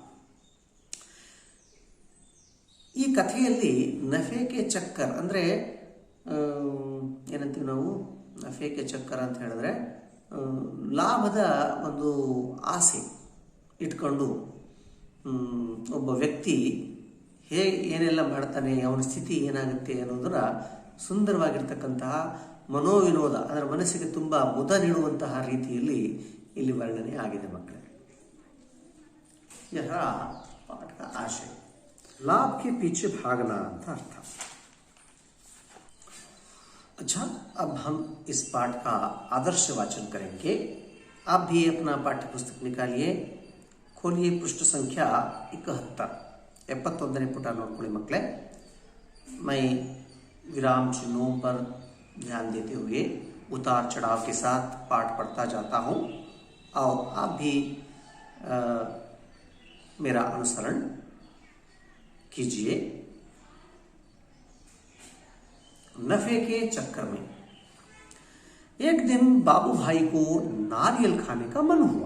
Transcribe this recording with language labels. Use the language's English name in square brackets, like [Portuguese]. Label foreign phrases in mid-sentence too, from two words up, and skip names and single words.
[Kannada] ಈ ಕಥೆಯಲ್ಲಿ ನಫೆ ಕೆ ಚಕ್ಕರ್ ಅಂದರೆ ಏನಂತೀವಿ ನಾವು, ನಫೆ ಕೆ ಚಕ್ಕರ್ ಅಂತ ಹೇಳಿದ್ರೆ ಲಾಭದ ಒಂದು ಆಸೆ ಇಟ್ಕೊಂಡು ಒಬ್ಬ ವ್ಯಕ್ತಿ ಏನೆಲ್ಲ ಮಾಡ್ತಾನೆ, ಅವನ ಸ್ಥಿತಿ ಏನಾಗುತ್ತೆ ಅನ್ನೋದರ ಸುಂದರವಾಗಿರ್ತಕ್ಕಂತಹ ಮನೋವಿನೋದ, ಅದರ ಮನಸ್ಸಿಗೆ ತುಂಬ ಮುದ ನೀಡುವಂತಹ ರೀತಿಯಲ್ಲಿ ಇಲ್ಲಿ ವರ್ಣನೆ ಆಗಿದೆ ಮಕ್ಕಳೇ. [Hindi] यह पाठ का आशय, लाभ के पीछे भागना ಅಂತ अर्थ। अच्छा, अब हम इस पाठ का आदर्श वाचन करेंगे। आप भी अपना पाठ्य पुस्तक निकालिए, खोलिए पृष्ठ संख्या 71 [Kannada] 71ನೇ ಪುಟ ನೋಡ್ಕೊಳ್ಳಿ ಮಕ್ಕಳೇ। [Hindi] मैं विराम चिन्हों पर ध्यान देते हुए उतार चढ़ाव के साथ पाठ पढ़ता जाता हूँ और आप भी मेरा अनुसरण कीजिए। नफे के चक्कर में एक दिन बाबू भाई को नारियल खाने का मन हुआ।